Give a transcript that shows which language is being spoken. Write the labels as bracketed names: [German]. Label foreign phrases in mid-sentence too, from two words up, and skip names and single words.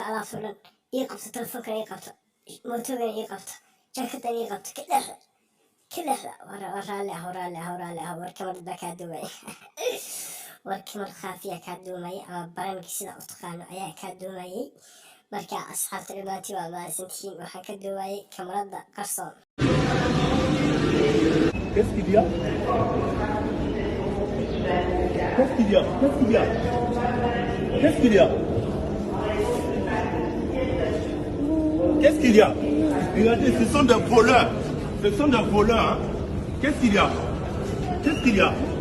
[Somali] alaabtoo dhan ii qabta telefoonkan ii qabta mootogana ii qabta jaakadan ii qabta ka leexda raalli ah warka mar baa kaa duumaya warkii mar khaafiya kaa duumaya ama barankii sida u taqaano ayaa kaa duumayay marka asxaabta dhamaantii waa mahadsantihiin waxaan ka duumayay kamarada qarsoon. [French] Qu'est-ce qu'il y a? Qu'est-ce qu'il y a? Qu'est-ce qu'il y a? Qu'est-ce qu'il y a? Qu'est-ce qu'il y a? Regardez, ce sont des voleurs. Ce sont des voleurs. Hein? Qu'est-ce qu'il y a? Qu'est-ce qu'il y a?